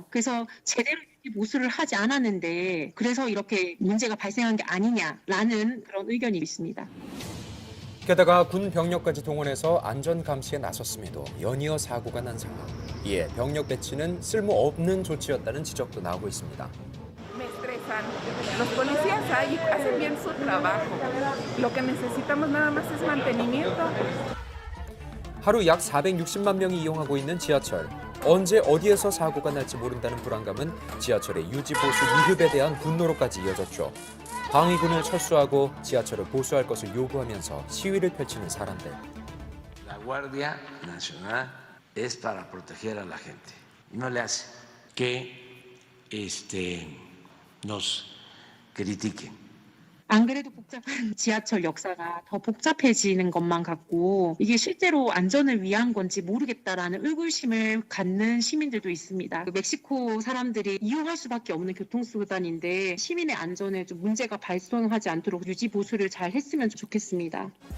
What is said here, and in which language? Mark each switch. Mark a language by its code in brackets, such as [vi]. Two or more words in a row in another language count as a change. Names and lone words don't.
[ko] 그래서 제대로 유지 보수를 하지 않았는데 그래서 이렇게 문제가 발생한 게 아니냐라는 그런 의견이 있습니다. 게다가 군 병력까지 동원해서 안전 감시에 나섰음에도 연이어 사고가 난 상황. 이에 병력 배치는 쓸모없는 조치였다는 지적도 나오고 있습니다. [es] Los policías ahí hacen bien su trabajo. Lo que necesitamos nada más es mantenimiento. [ko] 하루 약 460만 명이 이용하고 있는 지하철. 언제 어디에서 사고가 날지 모른다는 불안감은 지하철의 유지 보수 미흡에 대한 분노로까지 이어졌죠. 방위군을 철수하고 지하철을 보수할 것을 요구하면서 시위를 펼치는 사람들. [es] La Guardia Nacional es para proteger a la gente. No le hace que nos critiquen. [ko] 안 그래도 복잡한 지하철 역사가 더 복잡해지는 것만 같고 이게 실제로 안전을 위한 건지 모르겠다라는 의구심을 갖는 시민들도 있습니다. 멕시코 사람들이 이용할 수밖에 없는 교통수단인데 시민의 안전에 좀 문제가 발생하지 않도록 유지 보수를 잘 했으면 좋겠습니다.